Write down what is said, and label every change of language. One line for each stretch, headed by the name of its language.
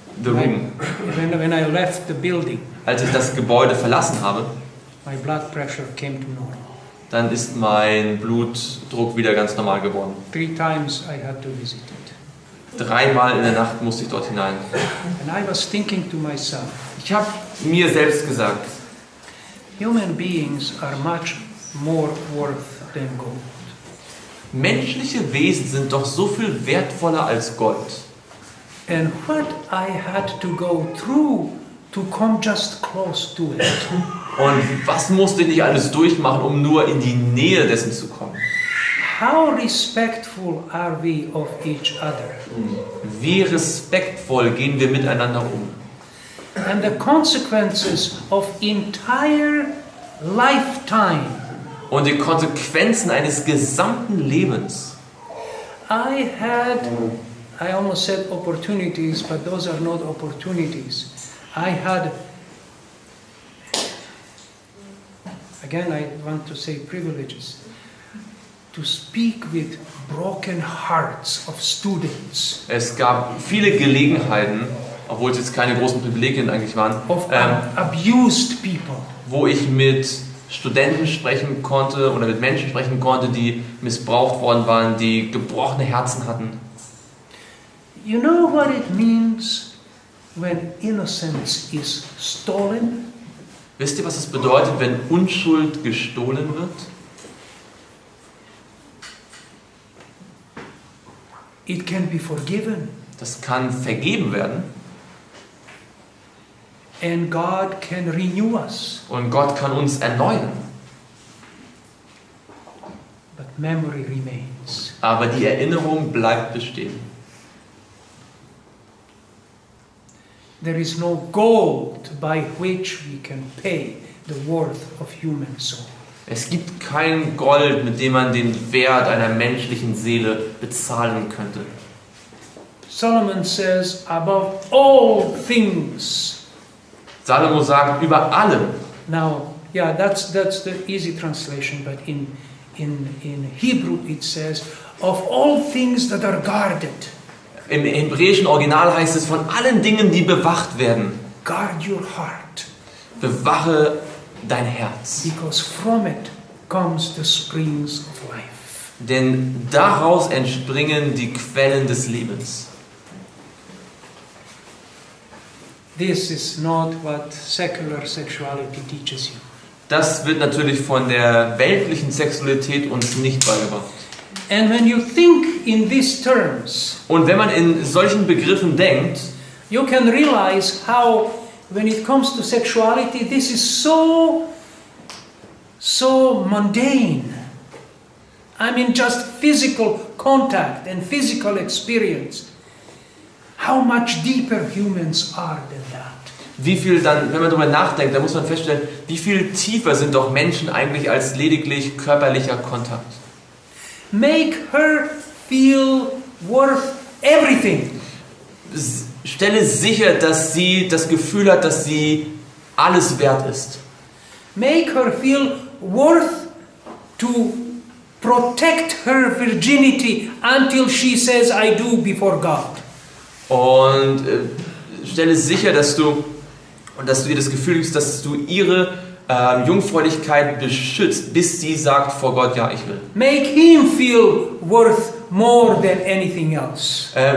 English: when I left the building,
German: als ich das Gebäude verlassen habe,
English: my blood pressure came to normal.
German: dann ist mein Blutdruck wieder ganz normal geworden.
English: 3 times I had to visit it.
German: 3-mal in der Nacht musste ich dort hinein.
English: And I was thinking to myself,
German: Ich habe mir selbst gesagt,
English: human beings are much more worth than gold.
German: menschliche Wesen sind doch so viel wertvoller als Gold.
English: And what I had to go through to come just close to it.
German: Und was musste ich nicht alles durchmachen, um nur in die Nähe dessen zu kommen?
English: How respectful are we of each other?
German: Wie respektvoll gehen wir miteinander um?
English: And the consequences of entire lifetime.
German: Und die Konsequenzen eines gesamten Lebens.
English: I almost said opportunities, but those are not opportunities. I had, again I want to say privileges, to speak with broken hearts of students.
German: Es gab viele Gelegenheiten, obwohl es jetzt keine großen Privilegien eigentlich waren,
English: Of abused people.
German: wo ich mit Studenten sprechen konnte oder mit Menschen sprechen konnte, die missbraucht worden waren, die gebrochene Herzen hatten.
English: You know what it means when innocence is stolen?
German: Wisst ihr, was es bedeutet, wenn Unschuld gestohlen wird?
English: It can be forgiven.
German: Das kann vergeben werden.
English: And God can renew us.
German: Und Gott kann uns erneuern.
English: But memory remains.
German: Aber die Erinnerung bleibt bestehen.
English: There is no gold by which we can pay the worth of human soul.
German: Es gibt kein Gold, mit dem man den Wert einer menschlichen Seele bezahlen könnte.
English: Solomon says, above all things.
German: Salomo sagt, über allem.
English: Now, yeah, that's the easy translation, but in Hebrew it says, of all things that are guarded.
German: Im hebräischen Original heißt es, von allen Dingen, die bewacht werden.
English: Guard your heart.
German: Bewache dein Herz.
English: Because from it comes the springs of life.
German: Denn daraus entspringen die Quellen des Lebens.
English: This is not what secular sexuality teaches you.
German: Das wird natürlich von der weltlichen Sexualität uns nicht beigebracht.
English: And when you think in these terms,
German: Und wenn man in solchen Begriffen denkt,
English: you can realize how, when it comes to sexuality, this is so mundane. I mean, just physical contact and physical experience. How much deeper humans are than that.
German: wie viel dann, wenn man darüber nachdenkt, dann muss man feststellen, wie viel tiefer sind doch Menschen eigentlich als lediglich körperlicher Kontakt.
English: Make her feel worth everything.
German: Stelle sicher, dass sie das Gefühl hat, dass sie alles wert ist.
English: Make her feel worth to protect her virginity until she says I do before God.
German: Und stelle sicher, dass du ihr das Gefühl gibst, dass du ihre Jungfräulichkeit beschützt, bis sie sagt vor Gott, ja, ich will.
English: Make him feel worth more than anything else.